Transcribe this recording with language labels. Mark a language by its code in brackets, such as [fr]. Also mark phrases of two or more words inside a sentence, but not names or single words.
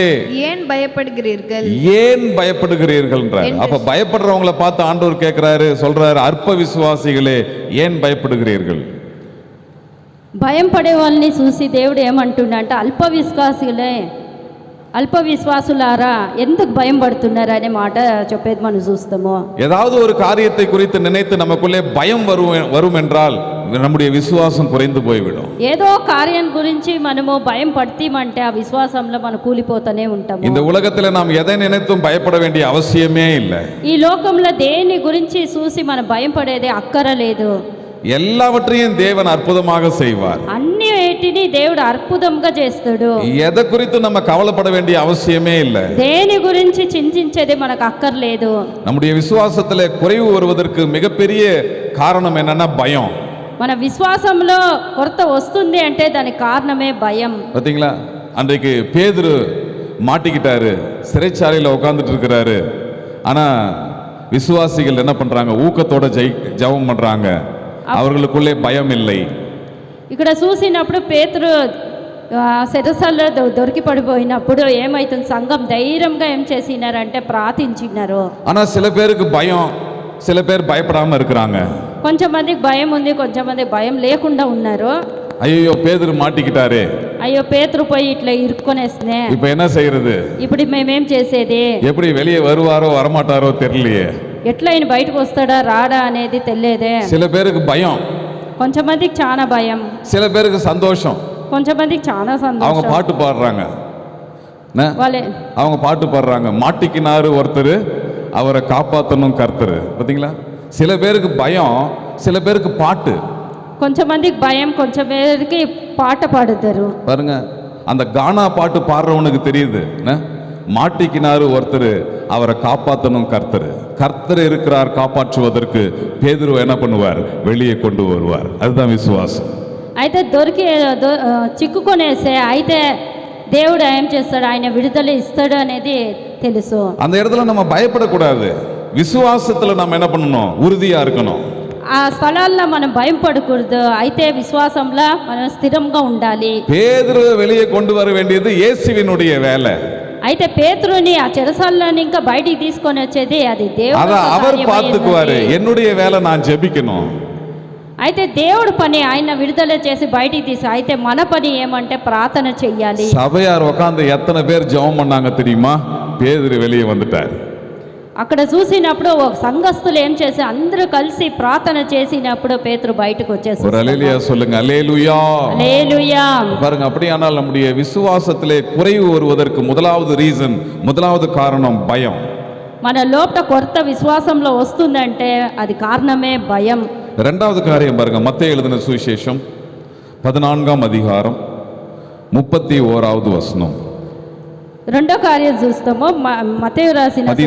[ta] ஏன் பயப்படுகிறீர்கள் அப்ப பயப்படுறவங்களை பார்த்து ஆண்டவர் கேட்கிறாரு, சொல்றாரு, அற்ப விசுவாசிகளே ஏன் பயப்படுகிறீர்கள்? [te] భయం పడే వాళ్ళని చూసి దేవుడు ఏమంటున్నాడంటే అల్ప విశ్వాసులారా ఎందుకు భయం పడుతున్నారు అనే మాట చెప్పేది మనం చూస్తాము. [ta] ஏதாவது ஒரு காரியத்தை குறித்து நினைத்து நமக்குள்ளே பயம் வரும் என்றால் நம்முடைய விசுவாசம் குறைந்து போய்விடும். [te] ఏదో కార్యం గురించి మనము భయం పడతీమంటే ఆ విశ్వాసంలో మనం కూలిపోతూనే ఉంటాము. [ta] இந்த உலகத்துல நாம் எதை நினைத்தும் பயப்பட வேண்டிய அவசியமே இல்லை. [te] ఈ లోకంలో దేని గురించి చూసి మనం భయం పడేదే అక్కరలేదు. [ta] எல்லாவற்றையும் தேவன் அற்புதமாக செய்வார். [te] అన్నిటిని దేవుడు అద్భుతంగా చేస్తాడు. [ta] எதை குறித்து நம்ம கவலைப்பட வேண்டிய அவசியமே இல்லை. [te] దేని గురించి చింతించేది మనకు అక్కర్లేదు. [ta] நம்முடைய விசுவாசத்துல குறைவு வருவதற்கு மிகப்பெரிய காரணம் என்னன்னா பயம். [te] మన విశ్వాసంలో కొరత వస్తుంది అంటే దానికి కారణమే భయం. [ta] பாத்தீங்களா, அன்றைக்கு பேதுரு மாட்டிக்கிட்டாரு, சிறைச்சாலையில உட்கார்ந்துட்டு இருக்கிறாரு. ஆனா விசுவாசிகள் என்ன பண்றாங்க? ஊக்கத்தோட ஜெபம் பண்றாங்க. அவர்களுக்குள்ளே பயம் இல்லை. [te] ఇక్కడ చూసినప్పుడు పేతురు శిరస్సులో దొరికి పడిపోయినప్పుడు ఏమైతుంది? సంఘం ధైర్యంగా ఏం చేసినారంటే ప్రార్థించినారు. [ta] ஆனா சில பேருக்கு பயம், சில பேர் பயப்படாம இருக்கிறாங்க. [te] కొంచెమందికి భయం ఉంది, కొంచెమందికి భయం లేకుండా ఉన్నారు. [ta] ஐயோ பேதுரு மாட்டிக்கிட்டாரே, [te] అయ్యో పేతురు పోయి ఇట్లా ఇరుక్కునేస్నే, [ta] இப்ப என்ன செய்யறது? [te] ఇప్పుడు మేమేం చేసేది? [ta] எப்படி வெளியே வருவாரோ வரமாட்டாரோ தெரியலையே. [te] ఎట్లా ఆయన బయటకు వస్తాడా రాడా అనేది తెలియదే. [ta] சில பேருக்கு பயம், [te] కొంచెమందికి చాలా భయం, [ta] சில பேருக்கு சந்தோஷம், [te] కొంచెమందికి చాలా [ta] அவங்க [te] సంతోషం. [ta] பாட்டு பாடுறாங்க, அவங்க பாட்டு பாடுறாங்க, மாட்டிக்கினாரு ஒருத்தர், அவரை காப்பாற்றணும் கர்த்தர். பார்த்தீங்களா, சில பேருக்கு பயம், சில பேருக்கு பாட்டு. [te] కొంచెమందికి భయం, కొంచెం పేరుకి పాట పాడుతారు. [ta] பாருங்க, அந்த கானா பாட்டு பாடுறவனுக்கு தெரியுது, மாட்டிக்கினாரு ஒருத்தர், அவரை காப்பாற்றணும் கர்த்தர். கர்த்தர் இருக்கிறார் காப்பாற்றுவதற்கு. பேதுரு என்ன பண்ணுவார்? வெளியே கொண்டு வருவார். அதுதான் விசுவாசம். [te] అయితే చిక్కుకొనేసే అయితే దేవుడు ఏం చేస్తాడు? ఆయన విడుదల ఇస్తాడు అనేది తెలుసు. [ta] அந்த இடத்துல நம்ம பயப்படக்கூடாது. விசுவாசத்துல நம்ம என்ன பண்ணணும்? உறுதியா இருக்கணும். [te] ఆ స్థలాల్లో మనం భయం పడకూడదు. అయితే విశ్వాసంలో మనం స్థిరంగా ఉండాలి. [ta] பேதுரு வெளியே கொண்டு வர வேண்டியது இயேசுவினுடைய வேலை. [te] అయితే పేతురుని ఆ చెరసాలని ఇంకా బయటికి తీసుకొని వచ్చేది అది దేవుడు. [ta] அவர் பார்த்துக்குவாரு. என்னுடைய வேலை நான் ஜெபிக்கணும். [te] అయితే దేవుడు పని ఆయన విడుదల చేసి బయటికి తీసి, అయితే మన పని ఏమంటే ప్రార్థన చెయ్యాలి. [ta] சபையார் உட்கார்ந்து எத்தனை பேர் ஜெபம் பண்ணாங்க தெரியுமா? பேதுரு வெளியே வந்துட்டார். [te] అక్కడ చూసినప్పుడు ఒక సంఘస్థులు ఏం చేసి అందరూ కలిసి ప్రార్థన చేసినప్పుడు పేతురు బయటకు వచ్చేసి, [ta] ஒரு அல்லேலூயா சொல்லுங்க. அல்லேலூயா, அல்லேலூயா. பாருங்க, அப்படியானால் நம்முடைய விசுவாசத்திலே குறைவு வருவதற்கு முதலாவது காரணம் பயம். [te] మన లోపల కొత్త విశ్వాసంలో వస్తుందంటే అది కారణమే భయం. [ta] இரண்டாவது காரியம் பாருங்க, மத்தேயு எழுதின சுவிசேஷம் 14ஆம் அதிகாரம் 31வது வசனம். [te] రెండో కార్యం చూస్తాము మత్తయి రాసిన